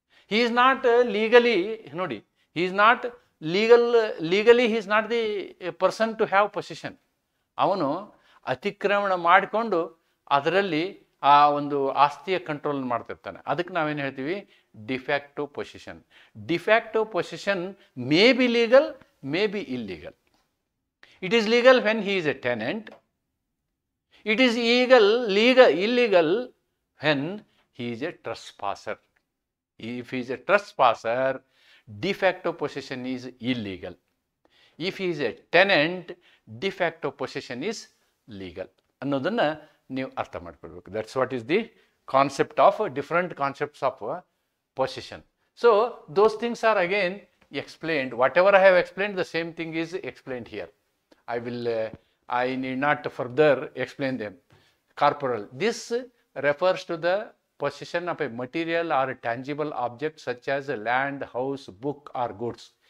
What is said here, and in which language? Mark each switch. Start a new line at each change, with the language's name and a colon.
English: he is not legally,
Kannada: ನೋಡಿ,
English: He is not legally he is not the person to have position.
Kannada: ಅವನು ಅತಿಕ್ರಮಣ ಮಾಡಿಕೊಂಡು ಅದರಲ್ಲಿ ಆ ಒಂದು ಆಸ್ತಿಯ ಕಂಟ್ರೋಲ್ ಮಾಡ್ತಿರ್ತಾನೆ. ಅದಕ್ಕೆ ನಾವೇನು ಹೇಳ್ತೀವಿ?
English: De facto position. De facto position may be legal, may be illegal. It is legal when he is a tenant. It is illegal when he is a trespasser. If he is a trespasser, de facto possession is illegal. If he is a tenant, de facto possession is legal.
Kannada: ಅನ್ನೋದನ್ನ ನೀವು ಅರ್ಥ ಮಾಡ್ಕೊಳ್ಬೇಕು.
English: That's what is the concept of different concepts of possession. So those things are again explained. Whatever I have explained, the same thing is explained here. I need not further explain them. Corporal. This refers to the possession of a material or a tangible object such as a land, house, book or goods.